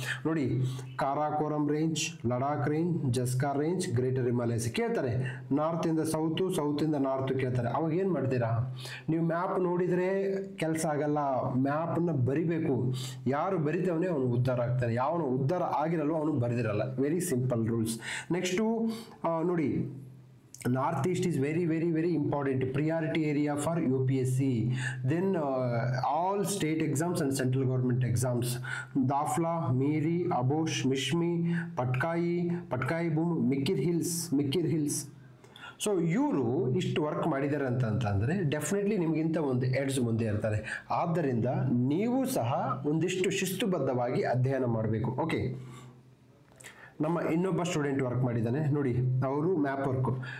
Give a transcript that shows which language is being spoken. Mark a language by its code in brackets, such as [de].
[kn] ನೋಡಿ, Karakoram range, Ladakh range, ಜಸ್ಕಾರ್ range, greater Himalayas ಕೇಳ್ತಾರೆ. ನಾರ್ತಿಂದ south, ಸೌತಿಂದ north ಕೇಳ್ತಾರೆ. ಅವಾಗ ಏನು ಮಾಡ್ತೀರಾ ನೀವು? ಮ್ಯಾಪ್ ನೋಡಿದರೆ ಕೆಲಸ ಆಗಲ್ಲ, ಮ್ಯಾಪನ್ನು ಬರಿಬೇಕು. ಯಾರು ಬರಿತವನೇ ಅವನು ಉದ್ಧಾರ ಆಗ್ತಾನೆ, ಯಾವನು ಉದ್ಧಾರ ಆಗಿರಲ್ವೋ ಅವನು ಬರೆದಿರಲ್ಲ. [en] Very simple rules. [kn] ನೆಕ್ಸ್ಟು ನೋಡಿ, [en] North East is very very very important, priority area for UPSC. Then all state exams and central government exams, Dafla, Miri, Abosh, Mishmi, Patkai Boom, Mikir Hills. [kn] So ಇವರು ಇಷ್ಟು work ಮಾಡಿದ್ದಾರೆ ಅಂತಂದರೆ definitely ನಿಮಗಿಂತ ಒಂದು edge ಮುಂದೆ ಇರ್ತಾರೆ. ಆದ್ದರಿಂದ ನೀವು ಸಹ ಒಂದಿಷ್ಟು ಶಿಸ್ತುಬದ್ಧವಾಗಿ ಅಧ್ಯಯನ ಮಾಡಬೇಕು. ಓಕೆ, ನಮ್ಮ ಇನ್ನೊಬ್ಬ ಸ್ಟೂಡೆಂಟ್ ವರ್ಕ್ ಮಾಡಿದ್ದಾನೆ ನೋಡಿ, ಅವರು ಮ್ಯಾಪ್ ವರ್ಕು.